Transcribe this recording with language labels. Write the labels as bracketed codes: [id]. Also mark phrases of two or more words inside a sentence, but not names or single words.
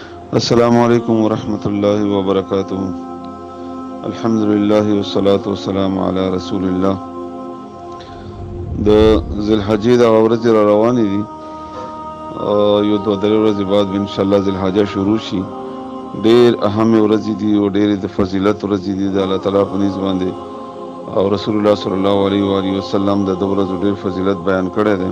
[ar] السلام علیکم ورحمۃ اللہ وبرکاتہ. الحمدللہ والصلاة والسلام علی رسول الله. [ps] د ذوالحجې د ورځې را روانې دي، یو دوه درې ورځې بعد [ar] ان شاء الله [ps] ذوالحجه شروع شي. ډېر اهم ورځې دي او ډېرې د فضیلت ورځې دي د الله تعالی په نسبت باندې، او رسول الله [ar] صلی الله علیه و آله وسلم [ps] د دې ورځو ډېر فضیلت بیان کړی دی.